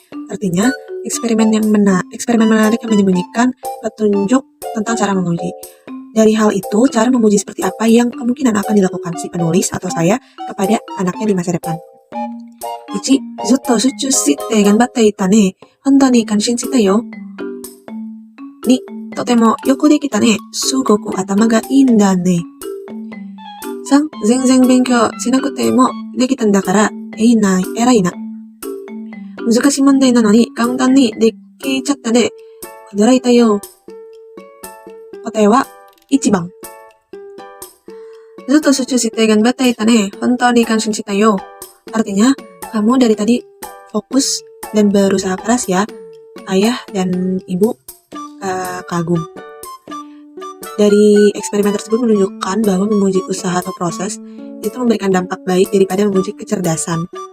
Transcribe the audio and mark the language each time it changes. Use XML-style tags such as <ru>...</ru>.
<id>Artinya, eksperimen menarik yang menyembunyikan petunjuk tentang cara memuji. Dari hal itu, cara memuji seperti apa yang kemungkinan akan dilakukan si penulis atau saya kepada anaknya di masa depan. 1.</id> <ja>ずっと集中して頑張っていたね。本当に感心したよ。2. とてもよくできたね。すごく頭がいいんだね。 3. 全然勉強しなくてもできたんだから、いいな、偉いな。難しい問題なのに簡単にできちゃったね。驚いたよ。答えは1番。ずっと集中して頑張っていたね。本当に感心したよ。</ja> <id>Artinya, kamu dari tadi fokus dan berusaha keras ya. Ayah dan ibu kagum. Dari eksperimen tersebut menunjukkan bahwa memuji usaha atau proses itu memberikan dampak baik daripada memuji kecerdasan.</id>